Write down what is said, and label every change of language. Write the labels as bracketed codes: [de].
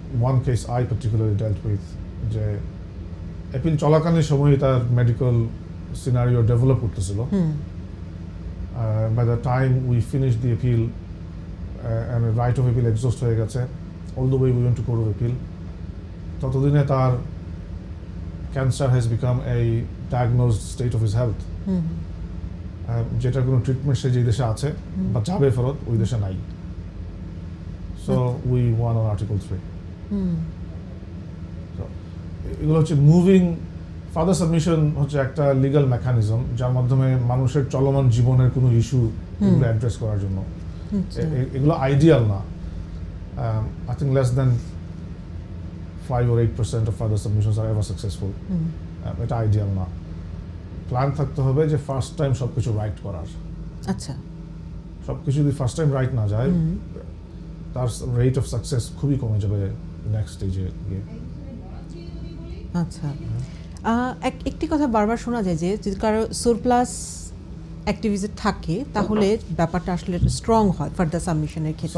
[en] One case I particularly dealt with, [bn] যে appeal চলাকালীন সময় তার মেডিকেল সিনারিও ডেভেলপ করতেছিল। [en] By the time we finished the appeal and the right of appeal exhaust [bn] হয়ে গেছে, [en] all the way we went to court of appeal, [bn] ততদিনে তার cancer [en] has become a diagnosed state of his health, [bn] যেটার কোনো treatment সে যে দেশে আছে বা যাবে ফেরত ওই দেশে নাই। [en] So we won on Article 3. [bn] So এগুলো হচ্ছে মুভিং। ফার্দার সাবমিশন হচ্ছে একটা লিগ্যাল মেকানিজম যার মাধ্যমে মানুষের চলমান জীবনের কোনো ইস্যু এগুলো অ্যাড্রেস করার জন্য। এগুলো আইডিয়াল না। [en] I think less than 5 or 8% of further submissions are ever successful. [bn] এটা আইডিয়াল না। প্ল্যান থাকতে হবে যে ফার্স্ট টাইম সবকিছু রাইট করার। আচ্ছা, সবকিছু যদি ফার্স্ট টাইম রাইট না যায়, তার রেট অফ সাকসেস খুবই কমে যাবে নেক্সট স্টেজে গিয়ে। আচ্ছা, একটি কথা বারবার শোনা যায় যে যদি কারো সারপ্লাস অ্যাক্টিভিটি থাকে তাহলে ব্যাপারটা আসলে স্ট্রং হয় ফার্দার সাবমিশনের ক্ষেত্রে।